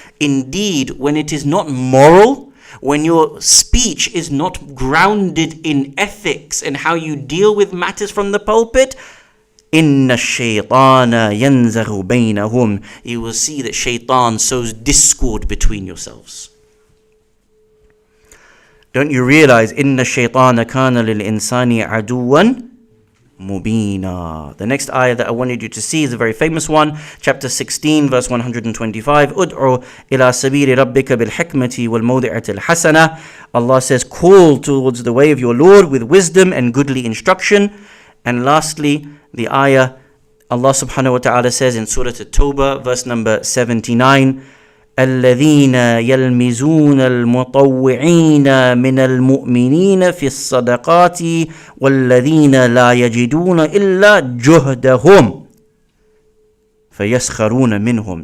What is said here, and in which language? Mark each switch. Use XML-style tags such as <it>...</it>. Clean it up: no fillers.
<en>Indeed, when it is not moral, when your speech is not grounded in ethics and how you deal with matters from the pulpit,</en> <ar>إِنَّ الشَّيْطَانَ يَنْزَغُ بَيْنَهُمْ.</ar> <en>You will see that shaitan sows discord between yourselves. Don't you realize</en> <ar>إِنَّ الشَّيْطَانَ كَانَ لِلْإِنسَانِ عَدُوًّا مُبِينًا.</ar> <en>The next ayah that I wanted you to see is a very famous one. Chapter 16, verse 125.</en> <ar>أُدْعُ إِلَى سَبِيلِ رَبِّكَ بِالْحِكْمَةِ وَالْمَوْضِعَةِ الْحَسَنَةِ.</ar> <en>Allah says, call towards the way of your Lord with wisdom and goodly instruction. And lastly, the ayah, Allah subhanahu wa ta'ala says in Surat At-Tawbah, verse number 79,</en> <ar>الذين يلمزون المطوعين من المؤمنين في الصدقات والذين لا يجدون إلا جهدهم فيسخرون منهم.</ar>